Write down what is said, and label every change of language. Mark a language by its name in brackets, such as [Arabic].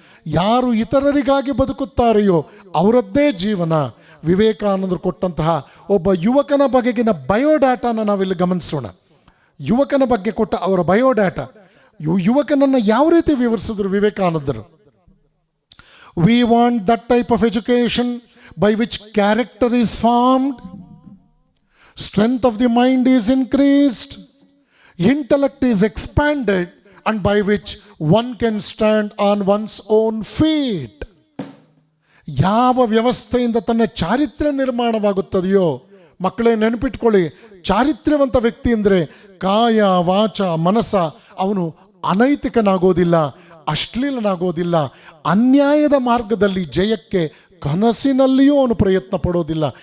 [Kannada] ಯಾರು ಇತರರಿಗಾಗಿ ಬದುಕುತ್ತಾರೆಯೋ ಅವರದ್ದೇ ಜೀವನ. ವಿವೇಕಾನಂದರು ಕೊಟ್ಟಂತಹ ಒಬ್ಬ ಯುವಕನ ಬಗೆಗಿನ ಬಯೋಡಾಟಾನ ನಾವಿಲ್ಲಿ ಗಮನಿಸೋಣ. ಯುವಕನ ಬಗ್ಗೆ ಕೊಟ್ಟ ಅವರ ಬಯೋಡಾಟಾ, ಯುವಕನನ್ನು ಯಾವ ರೀತಿ ವಿವರಿಸಿದ್ರು ವಿವೇಕಾನಂದರು? [English] We want that type of education by which character is formed, strength of the mind is increased, intellect is expanded, and by which one can stand on one's own feet. [Kannada] ಯಾವ ವ್ಯವಸ್ಥೆಯಿಂದ ತನ್ನ ಚಾರಿತ್ರ್ಯ ನಿರ್ಮಾಣವಾಗುತ್ತದೆಯೋ, ಮಕ್ಕಳೇ ನೆನಪಿಟ್ಕೊಳ್ಳಿ, ಚಾರಿತ್ರ್ಯವಂತ ವ್ಯಕ್ತಿ ಅಂದರೆ ಕಾಯ ವಾಚ ಮನಸ್ಸ ಅವನು ಅನೈತಿಕನಾಗೋದಿಲ್ಲ, ಅಶ್ಲೀಲನಾಗೋದಿಲ್ಲ, ಅನ್ಯಾಯದ ಮಾರ್ಗದಲ್ಲಿ ಜಯಕ್ಕೆ ಕನಸಿನಲ್ಲಿಯೂ ಅವನು ಪ್ರಯತ್ನ ಪಡೋದಿಲ್ಲ.